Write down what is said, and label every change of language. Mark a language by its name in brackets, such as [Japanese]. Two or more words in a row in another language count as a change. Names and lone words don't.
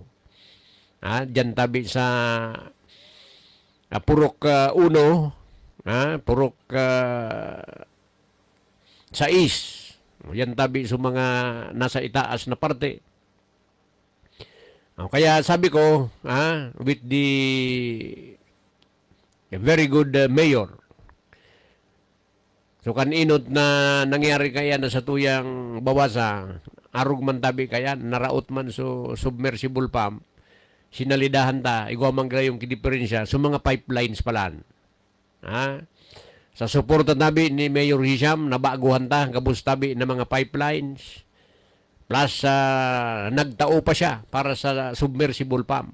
[Bikol] Dyan tabi sa Purok 1, Purok 6. Yan tabi sa mga nasa itaas na parte. Kaya sabi ko, [English] with the very good mayor, [Bikol] so kaninot na nangyari kaya na sa tuyang bawasa, arug man tabi kaya, naraot man so [English] submersible pump, [Bikol] sinalidahan ta, igwamang gala yung kidiferensya, so mga pipelines palan. Sa suporta tabi ni Mayor Hisham, nabaguhan ta, kabus tabi na mga pipelines, plus nagtao pa siya para sa [English] submersible pump.